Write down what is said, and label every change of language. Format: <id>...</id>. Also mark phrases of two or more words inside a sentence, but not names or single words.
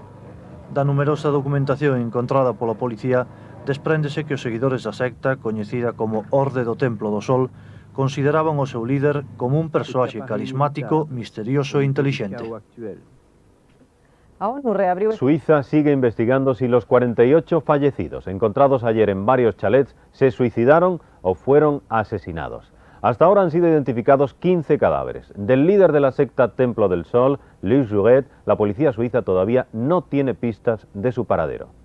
<gl>Da numerosa documentación encontrada pola policía, despréndese que os seguidores da secta, coñecida como Orde do Templo do Sol, consideraban o seu líder como un persoaxe carismático, misterioso e intelixente.</gl> <es>Suiza sigue investigando si los 48 fallecidos encontrados ayer en varios chalets se suicidaron o fueron asesinados. Hasta ahora han sido identificados 15 cadáveres. Del líder de la secta Templo del Sol, Luc Jouret, la policía suiza todavía no tiene pistas de su paradero.</es>